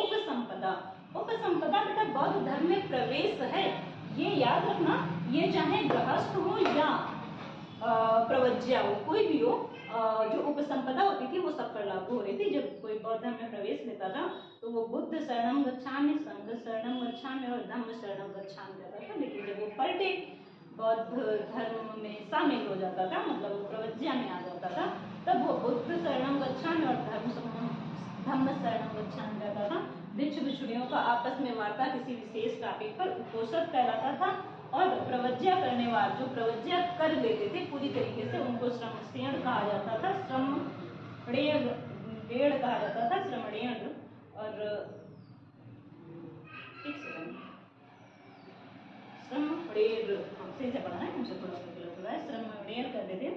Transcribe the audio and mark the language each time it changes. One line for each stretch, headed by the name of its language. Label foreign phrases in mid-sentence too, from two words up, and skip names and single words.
Hindi: उपसंपदा, उपसंपदा बेटा बौद्ध धर्म में प्रवेश है, ये याद रखना। ये चाहे गृहस्थ हो या प्रवज्या हो, कोई भी हो, जो उपसंपदा होती थी वो सब पर लागू हो रही थी। जब कोई बौद्ध धर्म में प्रवेश लेता था तो वो
Pali: बुद्ध शरणम गच्छामि, संघ शरणम गच्छामि
Hindi: और
Pali: धम्म शरणम गच्छामि
Hindi: कहता था। लेकिन जब वो पलटे बौद्ध धर्म में शामिल हो जाता था, मतलब वो प्रवज्या में आ जाता था, तब वो
Pali: बुद्ध शरणम गच्छामि
Hindi: और
Pali: धम्म शरणम गच्छामि
Hindi: कहता था। भिक्षु भिक्षुणियों का आपस में वार्ता किसी विशेष टॉपिक पर उपोषद कहलाता था। और प्रवज्या करने वाले जो प्रवज्या कर लेते थे पूरी तरीके से, उनको श्रमसेन कहा जाता था, श्रमणेर कहा जाता था, श्रमणेर। और एक सेकंड, श्रमणेर सही से पढ़ा है, मुझे थोड़ा सा गलत हुआ है, श्रमणेर कहते थे।